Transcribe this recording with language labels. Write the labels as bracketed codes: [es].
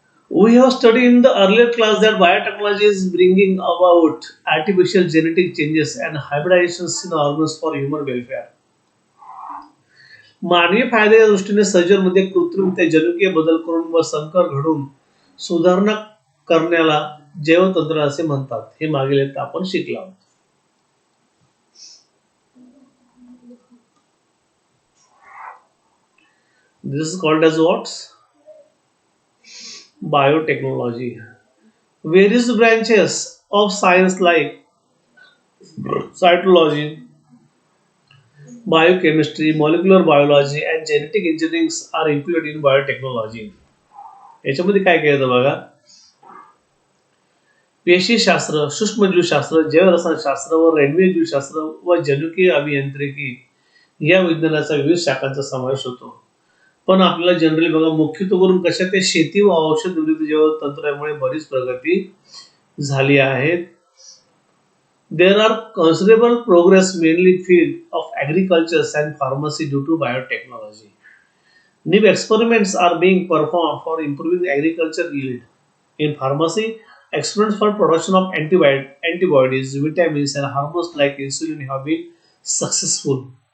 [en] We have studied in the earlier class that biotechnology is bringing about artificial genetic changes and hybridizations in organs for human welfare. [mr] मानवी फायद्याच्या दृष्टीने सर्जनमध्ये कृत्रिमरित्या जनुकीय बदल करून व संकर घडून सुधारणा करण्याला जैवतंत्र असे म्हणतात. हे मागील आपण शिकलो आहोत. [en] This is called as what? Biotechnology. Various branches of science like cytology, biochemistry, molecular biology and genetic engineering are included in biotechnology. [mr] याच्यामध्ये काय केलं बघा, पेशीशास्त्र, सूक्ष्मजीवशास्त्र, जैवरसायनशास्त्र व रेल्वे जीवशास्त्र व जनुकीय अभियांत्रिकी या विज्ञानाचा विविध शाखांचा समावेश होतो. पण आपल्याला जनरली बघा, मुख्यत्वे करून कशा ते शेती व औषध निर्मिती जैव तंत्रामुळे बरीच प्रगती झाली आहे. [en] There are considerable progress mainly field of agriculture and pharmacy due to biotechnology. New experiments are being performed for improving agriculture yield. In pharmacy, experiments for production of antibodies, vitamins and hormones like insulin have been successful.